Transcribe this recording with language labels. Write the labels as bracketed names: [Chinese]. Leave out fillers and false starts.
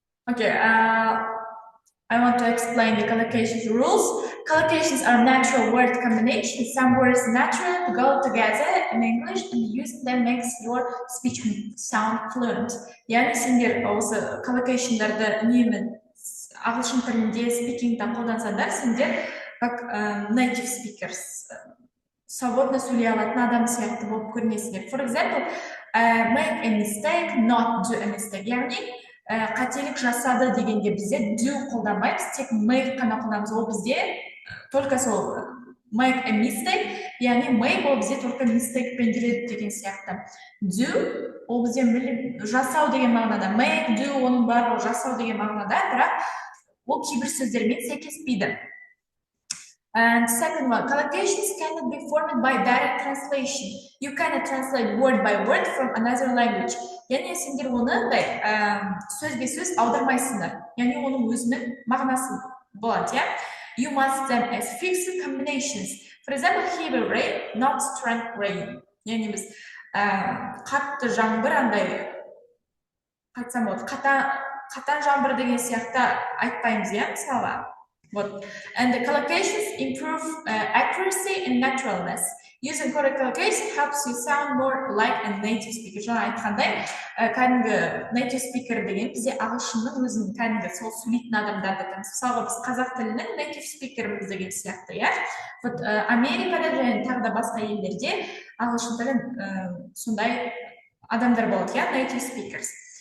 [English] Okay, I want to explain the collocations rules. Collocations are natural word combinations. Some words naturally go together in English, and using them makes your speech sound fluent. [Kazakh] Yani сендер осы collocation'дарды үнемі ағылшын тілінде спикингда қолдансаңдар, сендер [Russian] как [Kazakh] native speakers, [Russian] свободно [Kazakh] сөйлей алатын адам сияқты болып көрінесіңдер. [English] For example, make a mistake, not do a mistake. [Kazakh] Яғни қателік жасады дегенде бізде do қолданбаймыз, тек make қана қолданамыз. Ол бізде [Russian] только [Kazakh] сол [English] make a mistake, [Kazakh] яғни make ол бізде только mistake пен жүреді деген сияқты. Do ол бізде жасау деген мағынада, make, do оның барлығы жасау деген мағынада, бірақ ол кейбір сөздермен сәйкеспейді. [English] And second one, collocations cannot be formed by direct translation. You cannot translate word by word from another language. [Kazakh] Yani сендер оны сөзбе сөз аудармайсыңдар. Yani оның өзінің мағынасы болады, иә? [English] You must them as fixed combinations. For example, heavy rain, not strong rain. [Kazakh] Yani біз қатты жаңбыр андай айтсам болады, қатаң жаңбыр деген сияқты айтпаймыз, иә, мысалы. [Russian] Вот. [English] And the collocations improve accuracy and naturalness. Using correct collocation helps you sound more like a native speaker. [Kazakh] Жаңа айтқандай, кәдімгі native speaker деген бізде ағылшынның өзінің кәдімгі сол сөйлейтін адамдарды айтамыз. Мысалға біз қазақ тілінің native speakerіміз деген сияқты, иә. [Russian] Вот [Kazakh] Америкада және тағы да басқа елдерде ағылшын тілін сондай адамдар болады, иә, native speakers.